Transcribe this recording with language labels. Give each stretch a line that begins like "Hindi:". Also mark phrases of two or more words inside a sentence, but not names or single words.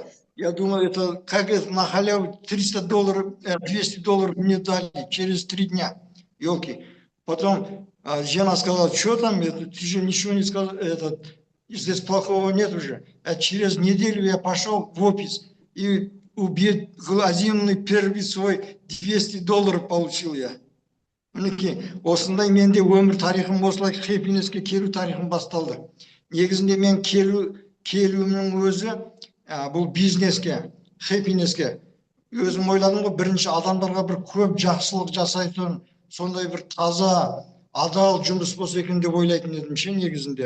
Russian: Я думал, это как это на халяву $300, $200 мне дали через 3 дня. Елки. Потом жена сказала, что там, ты же ничего не сказал, здесь плохого нет уже. А через неделю я пошел в офис и глазинный первый свой $200 получил я.
Kazakh: Мінекей, осындай менде өмір тарихым осылай хэппинеске келу тарихым басталды. Негізінде мен келуімнің өзі бұл бизнеске, хэппинеске. Өзім ойладым ғой, бірінші адамдарға бір көп жақсылық жасайтын, сондай бір таза, адал жұмыс болса екен деп ойлайтын едім ше негізінде.